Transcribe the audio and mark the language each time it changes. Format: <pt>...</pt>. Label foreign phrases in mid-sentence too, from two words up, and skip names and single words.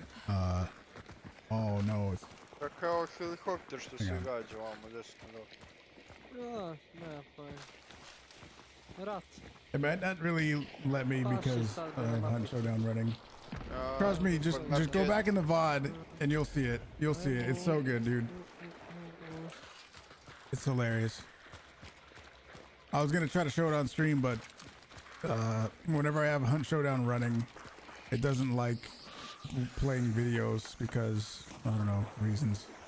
<en>Oh no. It's...</en> <hr>Kao helikopter što se gađa ovamo desno. Ne, rat.</hr> <en>It might not really let me because of Hunt Showdown running. Trust me, just go back in the VOD and you'll see it. You'll see it. It's so good, dude. It's hilarious. I was gonna try to show it on stream, but whenever I have Hunt Showdown running, it doesn't like playing videos because I don't know reasons.</en>